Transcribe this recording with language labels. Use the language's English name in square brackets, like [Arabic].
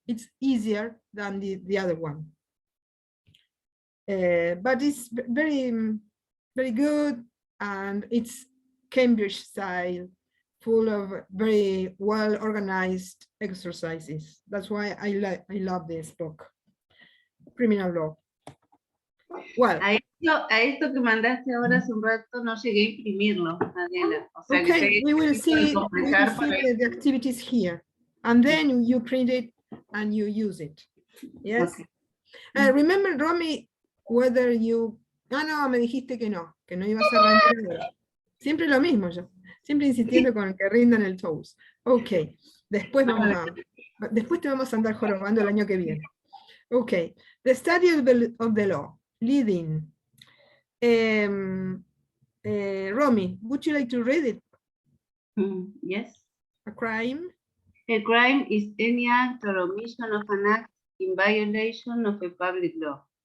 [English] It's easier than the other one. But it's very, very good, and it's Cambridge style, full of very well organized exercises. That's why I love this book, Criminal Law. Well, [Spanish] a esto que mandaste ahora hace un rato no llegué a imprimirlo, Adela. O sea, [English] okay, we will see the activities here, and then you print it and you use it. Yes. Okay. Remember, Romy, whether you... [Spanish] no, me dijiste que no ibas a rendir. Siempre lo mismo yo, siempre insistiendo con que rindan el toast. Ok, después te vamos a andar jorobando el año que viene. [English] Ok, the study of the law, leading. Romy, would you like to read it? Yes. A crime? A crime is any act or omission of an act in violation of a public law.